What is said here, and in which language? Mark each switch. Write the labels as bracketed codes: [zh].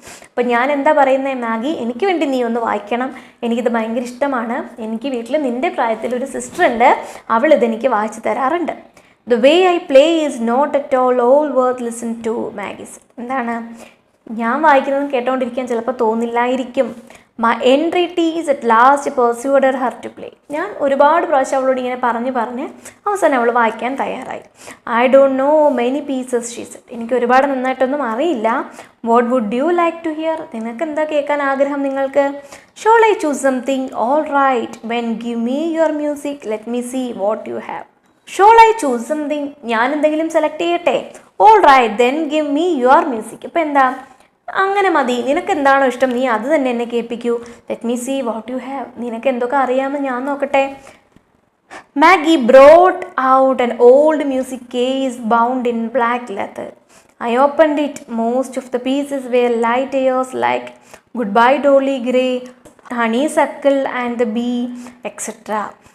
[ml] അപ്പം ഞാൻ എന്താ പറയുന്നത്? മാഗി എനിക്ക് വേണ്ടി നീ ഒന്ന് വായിക്കണം, എനിക്കിത് ഭയങ്കര ഇഷ്ടമാണ്. എനിക്ക് വീട്ടിൽ നിൻ്റെ പ്രായത്തിൽ ഒരു സിസ്റ്റർ ഉണ്ട്, അവൾ ഇതെനിക്ക് വായിച്ചു തരാറുണ്ട്. [en] The way I play is not at all worth listen to. [ml] Maggi എന്താണ് ഞാൻ വായിക്കുന്നത് കേട്ടോണ്ടിരിക്കാൻ ചിലപ്പോൾ തോന്നില്ലായിരിക്കും, [en] My entreaties at last persuaded her to play. [ml] ഞാൻ ഒരുപാട് പ്രാവശ്യം അവളോട് ഇങ്ങനെ പറഞ്ഞ് അവസാനം അവൾ വായിക്കാൻ തയ്യാറായി. [en] I don't know many pieces, she said. [ml] എനിക്ക് ഒരുപാട് നന്നായിട്ടൊന്നും അറിയില്ല. [en] What would you like to hear? [ml] നിനക്ക് എന്താ കേൾക്കാൻ ആഗ്രഹം നിങ്ങൾക്ക്? [en] Shall I choose something? All right. When give me your music, let me see what you have. Shall I choose something? [ml] ഞാൻ എന്തെങ്കിലും സെലക്ട് ചെയ്യട്ടെ? [en] All right, then give me your music. [ml] ഇപ്പം എന്താ? അങ്ങനെ മതി, നിനക്ക് എന്താണോ ഇഷ്ടം നീ അത് തന്നെ എന്നെ കേൾപ്പിക്കൂ. [en] Let me see what you have. [ml] നിനക്ക് എന്തൊക്കെ അറിയാമെന്ന് ഞാൻ നോക്കട്ടെ. [en] Maggie brought out an old music case bound in black leather. I opened it. Most of the pieces were light airs like Goodbye Dolly Gray, Honeysuckle and the Bee, etc.